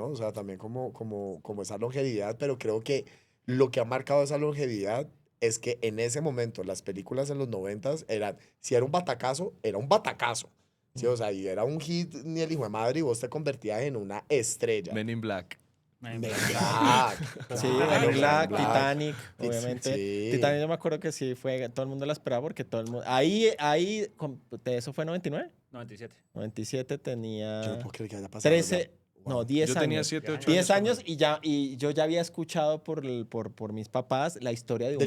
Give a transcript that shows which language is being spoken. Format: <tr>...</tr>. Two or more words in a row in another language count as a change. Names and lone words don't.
<es>O sea, también como esa longevidad, pero creo que lo que ha marcado esa longevidad es que en ese momento las películas en los 90s eran, si era un batacazo, era un batacazo. Sí, o sea, y era un hit ni el hijo de madre y vos te convertías en una estrella. Men in Black. Men Men Black. Black. Sí, Ah, Men in Black, Black. Titanic, Sí, obviamente. sí. Titanic yo me acuerdo que sí fue, todo el mundo la esperaba porque todo el mundo... ¿Eso fue 99? 97. 97 Yo no tenía puedo creer que haya pasado 13, ya. no, Wow. 10 Yo tenía años. 7, 8 10 años. años y yo ya había escuchado por mis papás la historia de un</es>